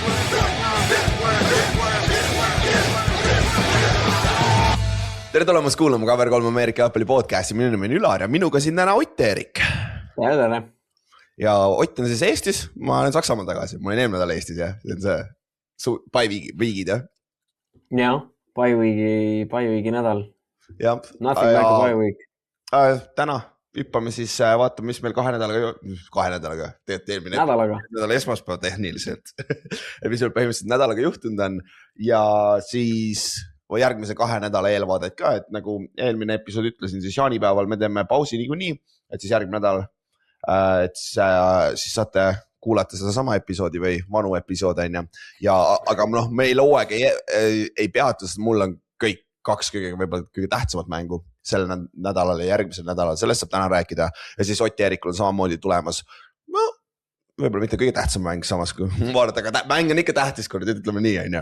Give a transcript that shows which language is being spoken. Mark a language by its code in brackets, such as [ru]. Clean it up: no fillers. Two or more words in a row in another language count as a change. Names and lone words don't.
[et] Tere tulemast kuulama KVR 3 Ameerika jalgpalli podcasti. Minu nimi on Ülar ja minuga siin täna Ott-Erik. Tere. Ja Ott on siis Eestis, ma olen Saksamaal tagasi. Ma olin eelmine nädal Eestis ja see on see Pai-Viigid, jah? Jah, Pai-Viigi nädal. Ja. [en] Nothing like a Pai-Viig. [et] Täna hüppame siis, vaatame, mis meil kahe nädalaga, eelmine nädala esmaspäev tehniliselt, mis meil põhimõtteliselt nädalaga juhtunud on ja siis järgmise 2 nädala eelvaadet ka, et nagu eelmine episood ütlesin, siis jaanipäeval me teeme pausi niikuinii, et siis järgmine nädal, et siis saate kuulata seda sama episoodi või vanu episoode ja aga meil hooaeg ei peatu, sest mul on kõik 2 kõige tähtsamat mängu sellel nädalal ja järgmisel nädalal, sellest saab täna rääkida ja siis Ott-Erikul on samamoodi tulemas, võib-olla mitte kõige tähtsam mäng samas, kui vaadata, aga mäng on ikka tähtis, kui nüüd ütleme nii, on ju.